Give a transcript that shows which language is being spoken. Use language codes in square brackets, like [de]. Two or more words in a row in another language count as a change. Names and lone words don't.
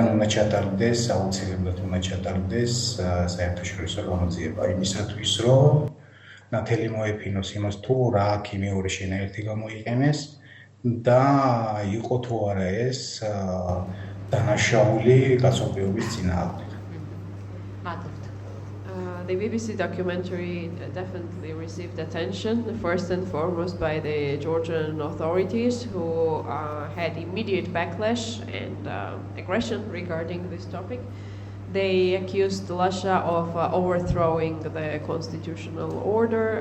[ka] უნდა ჩატარდეს, აუცილებლად უნდა ჩატარდეს საერთაშორისო გამოძიება იმისათვის, რომ ნათელი მოეფინოს იმას თუ რა ქიმიური შენაერთი გამოიყენეს და იყო თუ არა ეს დანაშაული კაცობრიობის წინააღმდეგ. მადლობა. [en] The BBC documentary definitely received attention, first and foremost by the Georgian authorities who had immediate backlash and aggression regarding this topic. They accused Lasha of overthrowing the constitutional order.